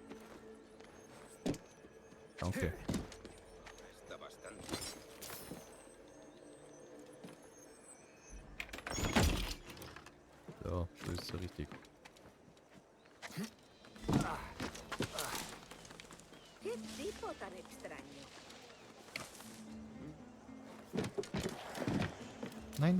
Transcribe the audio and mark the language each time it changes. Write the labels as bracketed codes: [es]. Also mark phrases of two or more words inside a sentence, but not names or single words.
[de] Danke. [es] Está bastante. [de] So, das ist so richtig. [es] ¿Qué tipo tan extraño? [de] Nein.